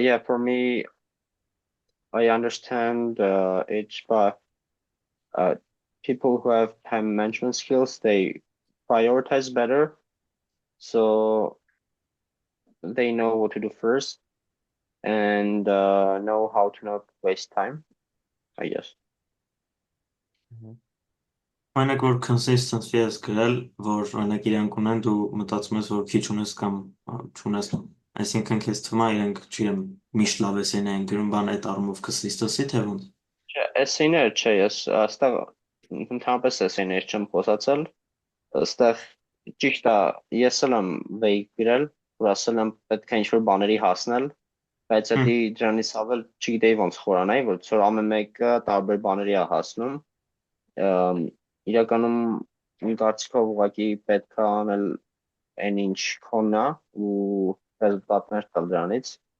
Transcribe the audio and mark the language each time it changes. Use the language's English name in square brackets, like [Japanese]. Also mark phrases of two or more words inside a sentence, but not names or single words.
[English] yeah, for me, I understand it's by people who have time management skills, they prioritize better, so they know what to do first and know how to not waste time, I guess. [Armenian] Օրինակ որ consistency ես գրել, որ օրինակ իրանք ունեն, դու մտածում ես, որ քիչ ունես կամ չունես, այսինքն քեզ թվում է իրենք, չգիտեմ, միշտ լավ էսեն են գրում, բան այդ առումով consistency թե ոնց։ Էսեներ չէ, ես այստեղ ընդհանրապես էսեներ չեմ խոսացել, այստեղ ճիշտ է, ես էլ եմ վեյ գրել, որ ասել եմ պետք է ինչ-որ բաների հասնել, բայց դա դրանից ավել չգիտեի ոնց խորանայի, որ ցոր ամեն մեկը տարբեր բաների է հասնում, իրականում իմ կարծիքով ուղղակի պետք է անել այն ինչ քոնն է ու ռեզուլտատներ տալ դրանից։